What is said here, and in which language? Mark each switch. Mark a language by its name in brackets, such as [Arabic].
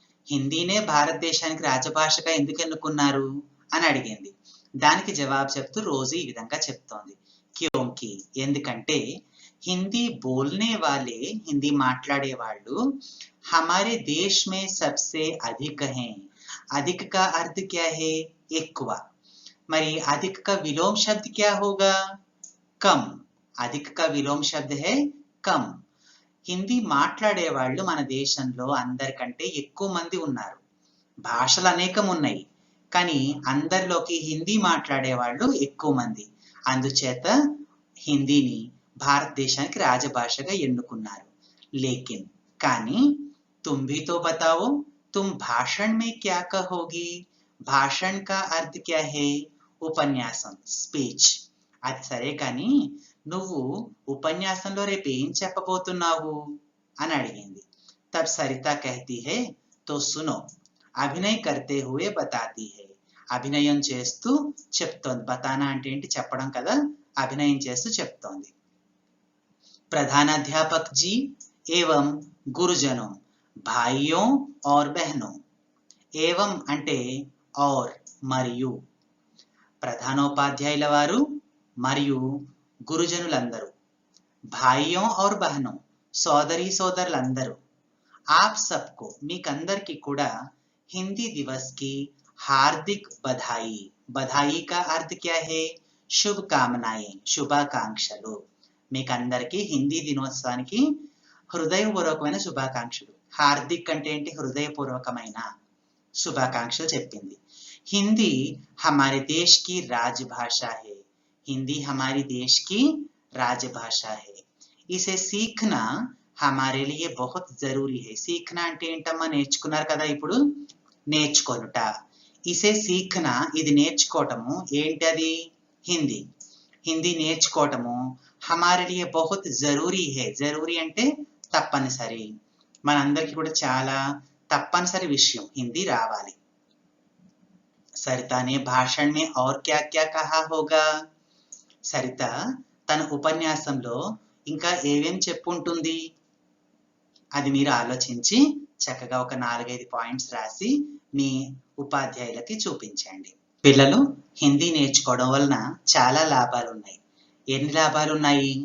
[Telugu] హిందీనే భారతదేశానికి రాజభాషగా ఎందుకు ఎన్నుకున్నారు అని అడిగింది. దానికి జవాబు చెప్తూ రోజీ ఈ విధంగా చెప్తోంది. [Hindi] క్యోంకి, [Telugu] ఎందుకంటే [Hindi] హిందీ బోల్నే వాలే, [Telugu] హిందీ మాట్లాడే వాళ్ళు [Hindi] హమారే దేశ్ మే సబ్సే అధిక హై. అధిక కా అర్థ్ క్యా హై? [Telugu] ఎక్కువ. [Hindi] మరి अधिक का विलोम शब्द क्या होगा? कम. अधिक का विलोम शब्द है कम. [Telugu] హిందీ మాట్లాడే వాళ్ళు మన దేశంలో అందరికంటే ఎక్కువ మంది ఉన్నారు. భాషలు అనేకం ఉన్నాయి, కానీ అందరిలోకి హిందీ మాట్లాడే వాళ్ళు ఎక్కువ మంది. అందుచేత హిందీని భారతదేశానికి రాజభాషగా ఎన్నుకున్నారు. లేకిన్ కానీ [Hindi] तुम भी तो बताओ, तुम भाषण में क्या कहोगी? भाषण का अर्थ क्या है? [Telugu] ఉపన్యాసం, స్పీచ్. అది సరే కానీ నువ్వు ఉపన్యాసంలో రేపు ఏం చెప్పబోతున్నావు అని అడిగింది. [Hindi] तब सरिता कहती है, तो सुनो, అభినయ్ करते हुए बताती है. [Telugu] అభినయం చేస్తూ చెప్తోంది. [Hindi] బతానా [Telugu] అంటే ఏంటి? చెప్పడం కదా. అభినయం చేస్తూ చెప్తోంది. [Hindi] प्रधानाध्यापक जी एवं गुरुजनों, भाइयों और बहनों. [Telugu] ఏవం అంటే और మరియు. ప్రధానోపాధ్యాయుల వారు మరియు గురుజనులందరూ. [Hindi] భాయియోं और बहनों, [Telugu] సోదరీ సోదరులందరూ. [Hindi] आप सबको, [Telugu] మీకందరికీ కూడా [Hindi] हिंदी दिवस की हार्दिक बधाई. बधाई का अर्थ क्या है? शुभकामनाएं, [Telugu] శుభాకాంక్షలు. మీకందరికీ హిందీ దినోత్సవానికి హృదయపూర్వకమైన శుభాకాంక్షలు. హార్దిక్ అంటే ఏంటి? హృదయపూర్వకమైన శుభాకాంక్షలు చెప్పింది. [Hindi] हिंदी हमारे देश की राजभाषा है. हिंदी हमारी देश की राजभाषा है. इसे सीखना हमारे लिए बहुत जरूरी है. सीखना [Telugu] అంటే ఏంటమ్మా? నేర్చుకున్నారు కదా ఇప్పుడు. నేర్చుకొనుట. [Hindi] ఇసే సీఖనా, [Telugu] ఇది నేర్చుకోవటము. ఏంటది? హిందీ. హిందీ నేర్చుకోవటము [Hindi] हमारे लिए बहुत जरूरी है. [Telugu] जरूरी అంటే తప్పనిసరి. మనందరికీ కూడా చాలా తప్పనిసరి విషయం హిందీ రావాలి. [Hindi] सरिता ने भाषण में और क्या क्या कहा होगा? [Telugu] సరిత తన ఉపన్యాసంలో ఇంకా ఏమేం చెప్పుంటుంది? అది మీరు ఆలోచించి చక్కగా ఒక 4-5 పాయింట్స్ రాసి మీ ఉపాధ్యాయులకి చూపించండి. పిల్లలు, హిందీ నేర్చుకోవడం వలన చాలా లాభాలు ఉన్నాయి. ఎన్ని లాభాలు ఉన్నాయి?